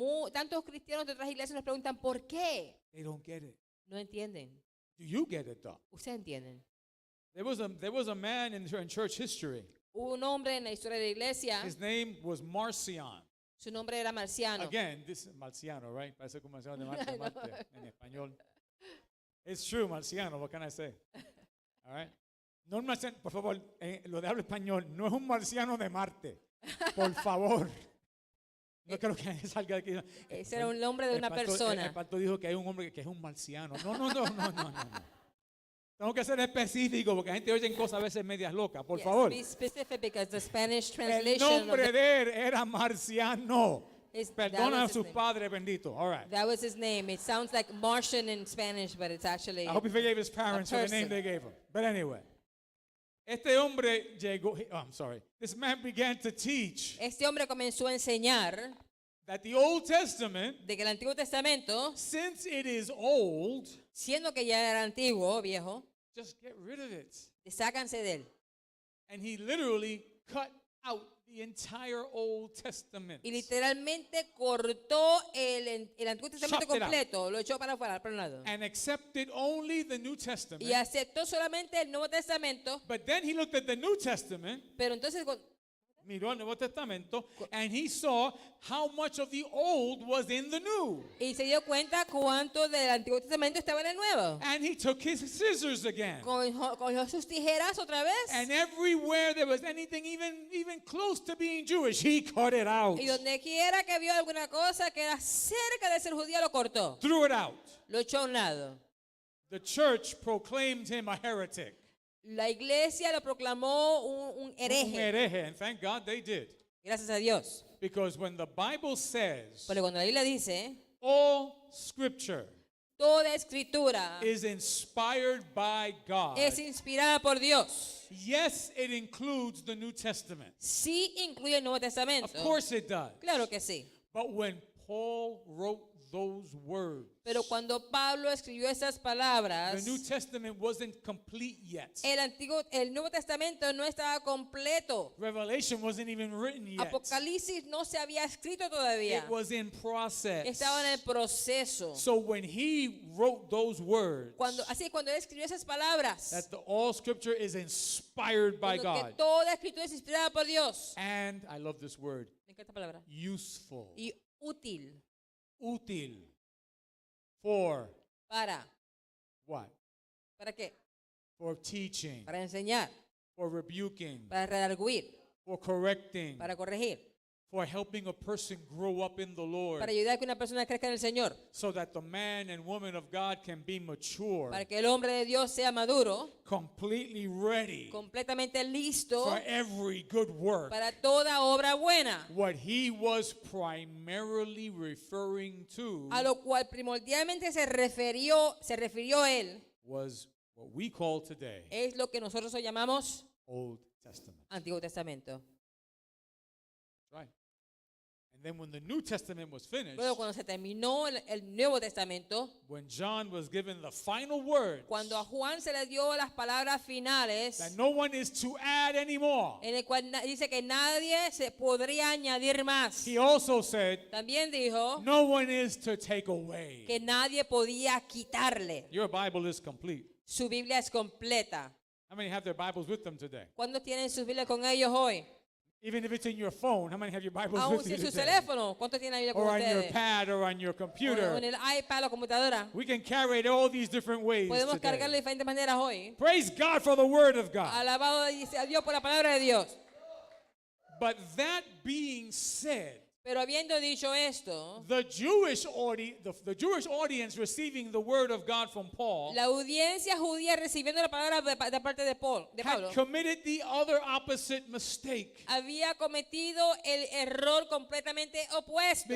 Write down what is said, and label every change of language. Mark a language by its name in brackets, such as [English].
[Spanish] tantos cristianos de otras iglesias nos preguntan ¿por qué? [English] They don't get it. [Spanish] No entienden. [English] Do you get it though? [Spanish] Ustedes entienden. [English] There was a man in church history. [Spanish] Hubo un hombre en la historia de la iglesia, [English] His name was Marcion. [Spanish] su nombre era Marciano. [English] Again, this is Marciano, right? [Spanish] Parece como Marciano de Marte, Marte en español. [English] It's true, Marciano. What can I say? All right. [Spanish] No un marciano, por favor, lo de habla español, no es un marciano de Marte. Por favor. No creo que salga de aquí. Ese era un nombre de una El persona. pastor dijo que hay un hombre que es un marciano. No. Tengo que ser específico porque la gente oye cosas a veces medias locas. Por [English] Yes, [Spanish] favor. [English] be specific because the Spanish [Spanish] El [English] translation of [Spanish] nombre de él era Marciano. [English] that [Spanish] Perdona a [English] was his [Spanish] sus [English] name. [Spanish] padres benditos. [English] All right. That was his name. It sounds like Martian in Spanish, but it's actually I hope he forgave his parents for the name they gave him. But anyway. [Spanish] Este hombre llegó, [English] I'm sorry. This man began to teach [Spanish] este hombre comenzó a enseñar [English] that the Old Testament, [Spanish] de que el Antiguo Testamento, [English] since it is old, [Spanish] siendo que ya era antiguo, viejo, [English] just get rid of it. [Spanish] sácanse de él. [English] And he literally cut out the entire Old Testament. [Spanish] Y literalmente cortó el Antiguo Testamento [English] Chopped it out. [Spanish] completo, lo echó para afuera, para un lado. [English] And accepted only the New Testament. [Spanish] Y aceptó solamente el Nuevo Testamento, [English] But then he looked at the New Testament, [Spanish] pero entonces miró el Nuevo Testamento, [English] and he saw how much of the old was in the new. [Spanish] y se dio cuenta cuánto del Antiguo Testamento estaba en el Nuevo. [English] And he took his scissors again. [Spanish] Cogió sus tijeras otra vez. [English] And everywhere there was anything even close to being Jewish, he cut it out. [Spanish] Y donde quiera que vio alguna cosa que era cerca de ser judío, lo cortó. [English] Threw it out. [Spanish] Lo echó a un lado. [English] The church proclaimed him a heretic. [Spanish] La iglesia lo proclamó un Un hereje. [English] hereje, and thank God they did. [Spanish] Gracias a Dios. [English] Because when the Bible says [Spanish] Porque cuando la Biblia dice, [English] all scripture [Spanish] toda escritura [English] is inspired by God, [Spanish] es inspirada por Dios. [English] yes, it includes the New Testament. [Spanish] Sí incluye el Nuevo Testamento. [English] Of course it does. [Spanish] Claro que sí. [English] But when Paul wrote those words, [Spanish] Pero cuando Pablo escribió esas [English] the [Spanish] palabras, [English] New Testament wasn't complete yet. [Spanish] el Nuevo Testamento no estaba completo. [English] Revelation wasn't even written yet. [Spanish] Apocalipsis no se había escrito todavía. [English] It was in process. [Spanish] Estaba en el proceso. [English] So when he wrote those words, [Spanish] Cuando él escribió esas palabras, [English] that all scripture is inspired by [Spanish] cuando que [English] God, [Spanish] toda escritura es inspirada por Dios. [English] and I love this word, [Spanish] Me encanta esta palabra. [English] useful, [Spanish] Y útil útil, for para. [English] what? [Spanish] ¿Para qué? [English] For teaching, [Spanish] Para enseñar, [English] for rebuking, [Spanish] para redarguir, [English] for correcting, [Spanish] para corregir, [English] for helping a person grow up in the Lord, [Spanish] para ayudar a que una persona crezca en el Señor, [English] so that the man and woman of God can be mature, [Spanish] para que el hombre de Dios sea maduro, [English] completely ready [Spanish] completamente listo [English] for every good work. [Spanish] para toda obra buena, [English] What he was primarily referring to [Spanish] a lo cual primordialmente se refirió él, [English] was what we call today [Spanish] es lo que nosotros hoy llamamos [English] Old Testament. [Spanish] Antiguo Testamento. [English] Right. And then when the New Testament was finished, [Spanish] Luego cuando se terminó el Nuevo Testamento, [English] when John was given the final words [Spanish] cuando a Juan se le dio las palabras finales, [English] that no one is to add anymore, [Spanish] en el cual dice que nadie se podría añadir más, [English] he also said [Spanish] también dijo [English] no one is to take away. [Spanish] que nadie podía quitarle. [English] Your Bible is complete. [Spanish] Su Biblia es completa. [English] How many have their Bibles with them today? [Spanish] ¿Cuántos tienen sus Biblias con ellos hoy? [English] Even if it's in your phone, how many have your Bibles [Spanish] Aún [English] with [Spanish] si [English] you [Spanish] en su [English] today? [Spanish] teléfono, ¿cuántos tienen la Biblia con [English] Or on your [Spanish] ustedes? [English] pad or on your [Spanish] O [English] computer. [Spanish] en el iPad o la computadora. [English] We can carry it all these different ways [Spanish] Podemos cargarlo de diferentes maneras hoy. [English] Praise God for the Word of God. [Spanish] Alabado a Dios por la palabra de Dios. [English] But that being said, [Spanish] Pero habiendo dicho esto, [English] the Jewish audience receiving the Word of God from Paul [Spanish] la audiencia judía recibiendo la palabra de parte de Pablo, [English] had committed the other opposite mistake. [Spanish] había cometido el error completamente opuesto.